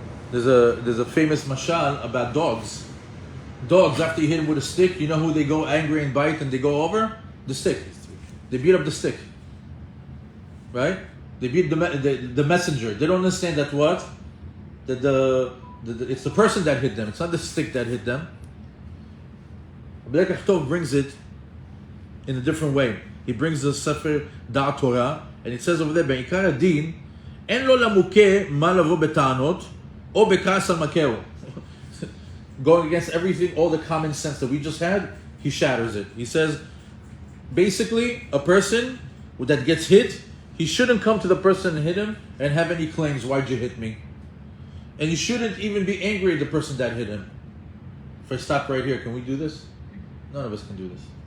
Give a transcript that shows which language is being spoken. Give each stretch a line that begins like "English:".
English: There's a famous mashal about dogs. Dogs, after you hit them with a stick, you know who they go angry and bite and they go over? The stick. They beat up the stick. Right? They beat the messenger. They don't understand that what? That it's the person that hit them. It's not the stick that hit them. Abdel Kachtov brings it in a different way. He brings the Sefer Da'at Torah, and it says over there,
Hebrew: בעיקר הדין, אין לו למוכה מה לבוא בטענות, או בכעס על מכהו.
English: Going against everything, all the common sense that we just had, he shatters it. He says, basically, a person that gets hit, he shouldn't come to the person and hit him and have any claims, why'd you hit me? And he shouldn't even be angry at the person that hit him. If I stop right here, can we do this? None of us can do this.